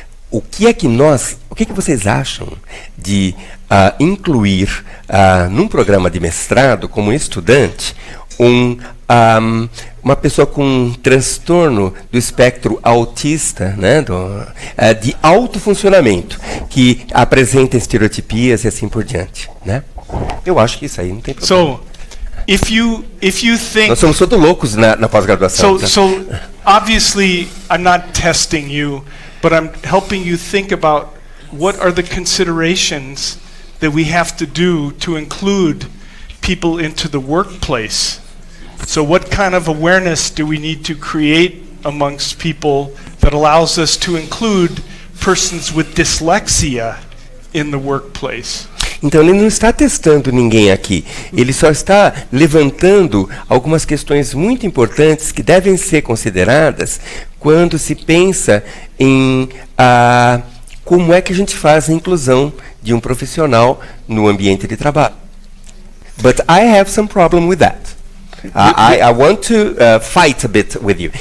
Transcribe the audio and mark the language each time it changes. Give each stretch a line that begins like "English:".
Portuguese: O que vocês acham de incluir num programa de mestrado como estudante uma pessoa com um transtorno do espectro autista, né, de alto funcionamento, que apresenta estereotipias e assim por diante, né? Eu acho que isso aí não tem problema.
English: So, if you think
Portuguese: nós somos todos loucos na pós-graduação.
English: So obviously I'm not testing you, but I'm helping you think about what are the considerations that we have to do to include people into the workplace. So what kind of awareness do we need to create amongst people that allows us to include persons with dyslexia in the workplace?
Portuguese: Então ele não está testando ninguém aqui, ele só está levantando algumas questões muito importantes que devem ser consideradas quando se pensa em como é que a gente faz a inclusão de um profissional no ambiente de trabalho.
English: But I have some problem with that. I want to fight a bit with you.